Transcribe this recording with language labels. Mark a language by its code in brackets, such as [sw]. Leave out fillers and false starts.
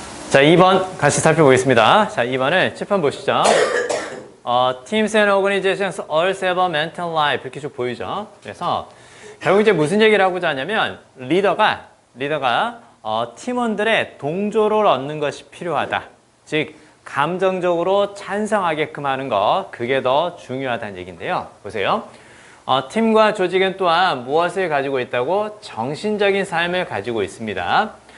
[ko] 자, 2번 같이 살펴보겠습니다. 자, 2번을 칠판 보시죠. [en] Teams and organizations all have a mental life. [ko] 이렇게 쭉 보이죠. 그래서 결국 이제 무슨 얘기를 하고자 하냐면 리더가 팀원들의 동조를 얻는 것이 필요하다. 즉 감정적으로 찬성하게끔 하는 것, 그게 더 중요하다는 얘기인데요. 보세요. 팀과 조직은 또한 무엇을 가지고 있다고? 정신적인 삶을 가지고 있습니다.